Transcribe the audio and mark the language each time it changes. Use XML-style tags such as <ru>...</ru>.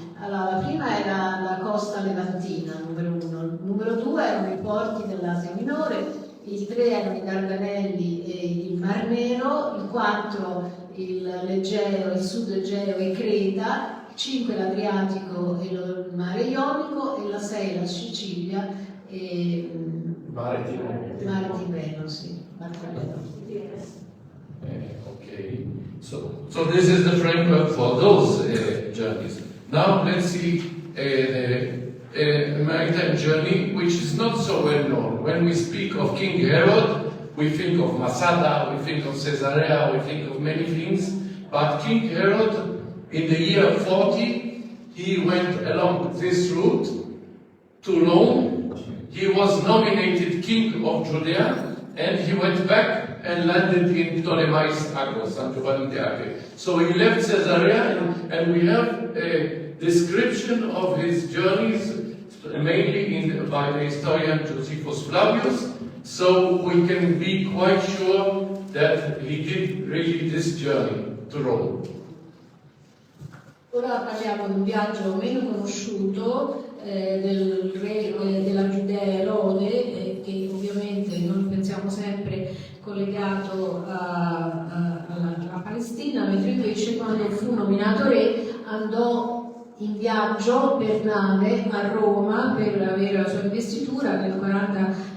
<it>Allora, la prima era la costa levantina, numero 1, numero 2 erano i porti dell'Asia Minore, il 3 erano i Dardanelli e il Mar Nero, il 4 l'Egeo, il sud Egeo e Creta, 5 l'Adriatico e il Mare Ionico e la 6 la Sicilia e Mare Tirreno. Sì, Mare Tirreno.</it> <en>Okay, so this is the framework for those journeys. Now let's see a maritime journey which is not so well known. When we speak of King Herod, we think of Masada, we think of Caesarea, we think of many things, but King Herod, in the year 40, he went along this route to Rome. He was nominated king of Judea, and he went back and landed in Ptolemais Agos, San Giovanni de Acre. So he left Caesarea, and we have a description of his journeys, mainly by the historian Josephus Flavius, so we can be quite sure that he did really this journey to Rome.</en> <it>Ora parliamo di un viaggio meno conosciuto del re della Giudea Erode, che ovviamente noi pensiamo sempre collegato alla Palestina, mentre invece quando fu nominato re andò in viaggio per nave a Roma per avere la sua investitura nel 40</it>